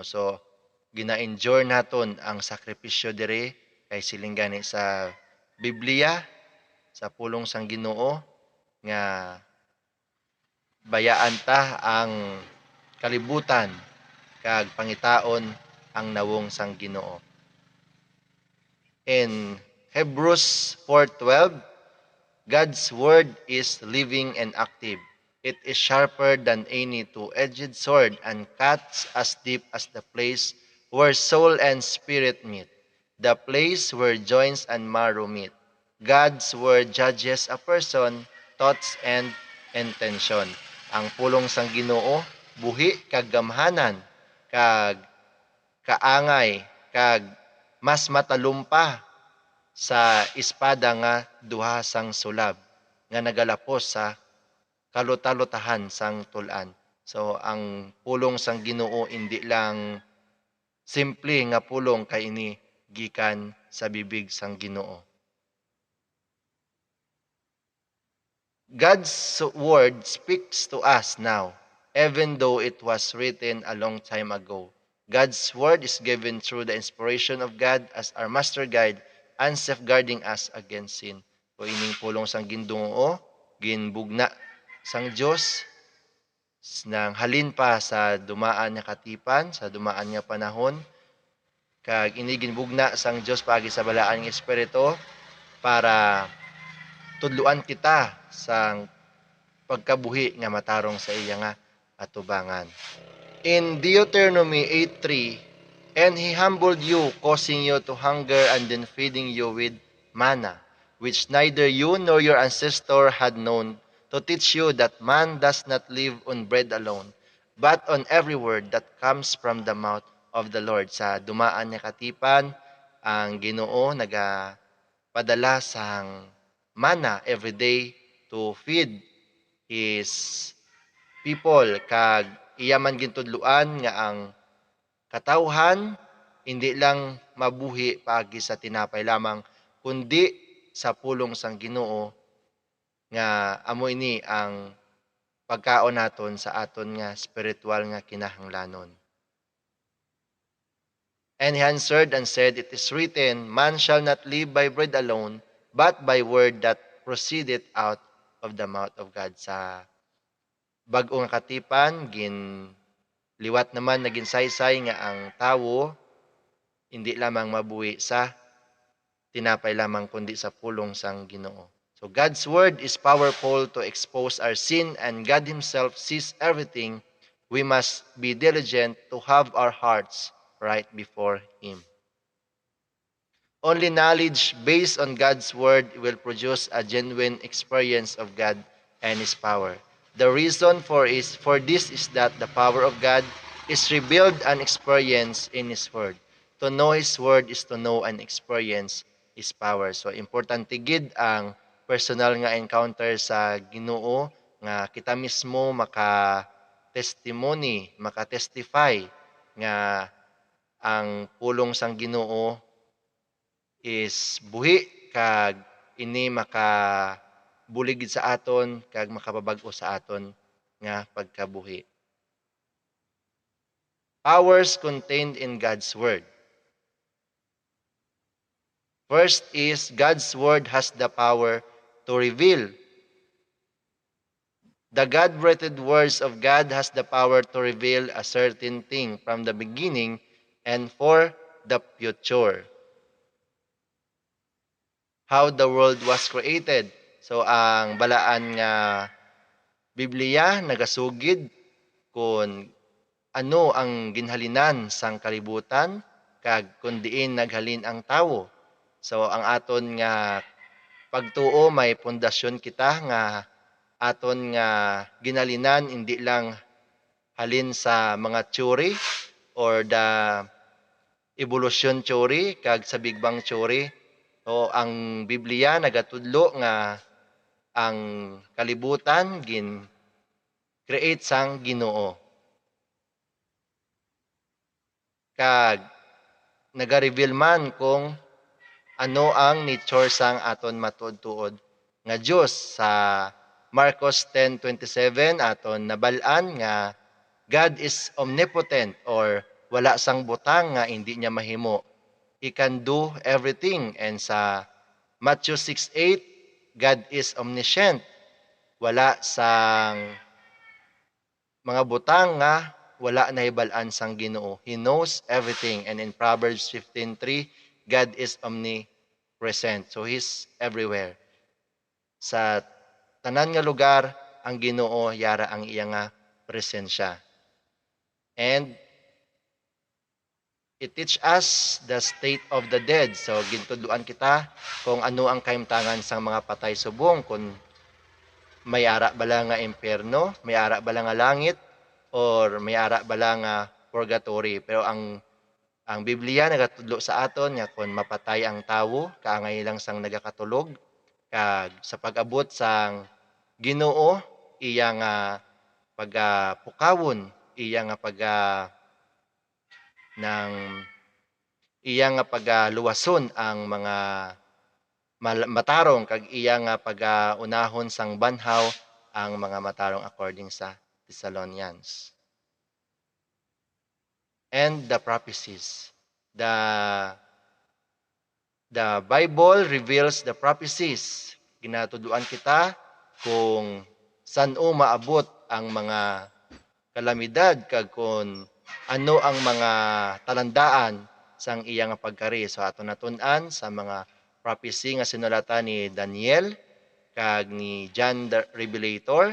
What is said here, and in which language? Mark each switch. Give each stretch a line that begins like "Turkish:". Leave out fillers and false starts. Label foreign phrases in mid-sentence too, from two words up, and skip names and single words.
Hiligaynon: So gina-endure naton ang sakripisyo diri kay siling gani sa Biblia sa pulong sang Ginoo nga bayaan ta ang kalibutan kag pangitaon ang nawong sang Ginoo.
English: In Hebrews 4:12, God's word is living and active. It is sharper than any two-edged sword and cuts as deep as the place where soul and spirit meet, the place where joints and marrow meet. God's word judges a person, thoughts and intention.
Hiligaynon: Ang pulong sang Ginoo buhi kag gamhanan kag kaangay kag mas matalumpa sa espada nga duha sang sulab nga nagalapos sa kalutalutahan sang tul-an. So ang pulong sang Ginoo indi lang simple nga pulong kay ini gikan sa bibig sang Ginoo.
English: God's word speaks to us now, even though it was written a long time ago. God's word is given through the inspiration of God as our master guide and safeguarding us against sin.
Hiligaynon: O ining pulong sang Ginoo, ginbugna sang Dios nang halin pa sa dumaan nga katipan, sa dumaan nga panahon, kag ini ginbugna sang Dios paagi sa balaan nga espiritu para tudluan kita sang pagkabuhi nga matarong sa iya nga atubangan.
English: In Deuteronomy 8:3, and he humbled you, causing you to hunger and then feeding you with manna, which neither you nor your ancestor had known, to teach you that man does not live on bread alone, but on every word that comes from the mouth of the Lord.
Hiligaynon: Sa dumaan nga katipan, ang Ginoo nagapadala sang manna
English: every day to feed his people
Hiligaynon: kag iya man gintudluan nga ang katawhan hindi lang mabuhi paagi sa tinapay lamang kundi sa pulong sang Ginoo nga amo ini ang pagkaon naton sa aton nga spiritual nga kinahanglanon.
English: And he answered and said, it is written, man shall not live by bread alone, but by word that proceedeth out of the mouth of God.
Hiligaynon: Sa bag-ong katipan, liwat naman naging saysay nga ang tawo hindi lamang mabuhi sa tinapay lamang kundi sa pulong sang Ginoo.
English: So God's word is powerful to expose our sin and God himself sees everything. We must be diligent to have our hearts right before him. Only knowledge based on God's word will produce a genuine experience of God and his power. The reason for this is that the power of God is revealed and experienced in his word. To know his word is to know and experience his power.
Hiligaynon: So importante gid ang personal nga encounter sa Ginoo nga kita mismo maka-testimony, maka-testify nga ang pulong sang Ginoo is buhi kag ini makabulig sa aton kag makapabag-o sa aton nga pagkabuhi.
English: Powers contained in God's word. First is God's word has the power to reveal. The God-breathed words of God has the power to reveal a certain thing from the beginning and for the future. How the world was created.
Hiligaynon: So ang balaan nga Biblia nagasugid kung ano ang ginhalinan sang kalibutan kag kun diin naghalin ang tawo. So ang aton nga pagtuo may pundasyon kita nga aton nga ginalinan hindi lang halin sa mga
English: theory or the evolution theory
Hiligaynon: kag sa
English: Big Bang theory.
Hiligaynon: So ang Biblia nagatudlo nga ang kalibutan gin create sang Ginoo. Kag naga-reveal man kung ano ang nature sang aton matuod-tuod nga Dios sa Marcos 10:27 aton nabal-an nga
English: God is omnipotent
Hiligaynon: or wala sang butang nga hindi niya mahimo.
English: He can do everything. And sa Matthew 6:8, God is omniscient.
Hiligaynon: Wala sang mga butang nga wala nahibalaan sang Ginoo.
English: He knows everything. And in Proverbs 15:3, God is omnipresent. So He's everywhere.
Hiligaynon: Sa tanan nga lugar, ang Ginoo yara ang iya nga presensya.
English: And it teach us the state of the dead.
Hiligaynon: So gintudloan kita kung ano ang kahimtangan sang mga patay subong, kung may ara bala nga impyerno, may ara bala nga langit, or may ara bala nga purgatory. Pero ang Biblia nagatudlo sa aton nga kung mapatay ang tawo, kaangay lang sang nagakatulog, kag sa pag-abot sang Ginoo, iya nga pagapukawon, iya nga ng iya nga pagaluwason ang mga matarong kag iya nga pagaunahon sang banhaw ang mga matarong according sa Thessalonians.
English: And the prophecies. The Bible reveals the prophecies.
Hiligaynon: Ginatudloan kita kung saan-o maabot ang mga kalamidad kag kung ano ang mga talandaan sang iya nga pagkari. So ato natun-an sa mga prophecy nga sinulatan ni Daniel kag ni John the Revelator.